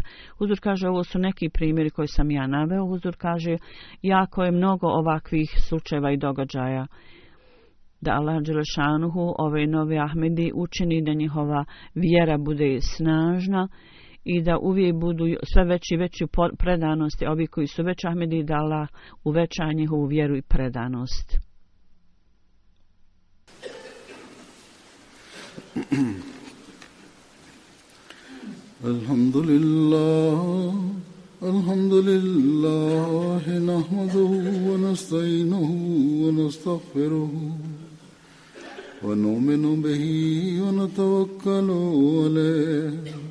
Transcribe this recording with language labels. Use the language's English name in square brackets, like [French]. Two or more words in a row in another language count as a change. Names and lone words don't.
[Bosnian] Huzur kaže, ovo su neki primjeri koji sam ja naveo. Huzur kaže, jako je mnogo ovakvih slučajeva i događaja. Da Allah dželešanuhu ove nove Ahmedi učini da njihova vjera bude snažna i da uvijek budu sve veći i veći predanosti ovi koji su već Ahmedi, da Allah uveća njihovu vjeru i predanost. [Arabic] الحمد لله، نحمده ونستعينه ونستغفره ونؤمن به ونتوكل عليه